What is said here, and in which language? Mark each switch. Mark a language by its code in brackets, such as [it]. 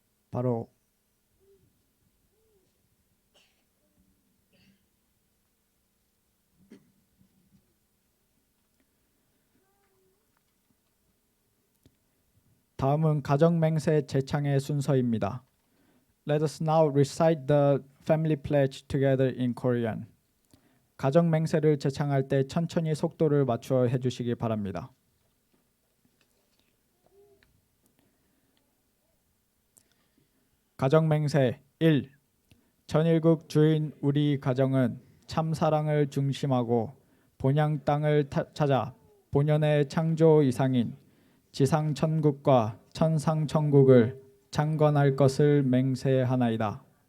[ko] 바로. 다음은 가정맹세 제창의 순서입니다. [en] Let us now recite the family pledge together in Korean. [ko] 가정맹세를 제창할 때 천천히 속도를 맞추어 해주시기 바랍니다. 가정맹세 1. 전일국 주인 우리 가정은 참 사랑을 중심하고 본향 땅을 찾아 본연의 창조 이상인 지상 천국과 천상 천국을 창건할 것을 맹세하나이다.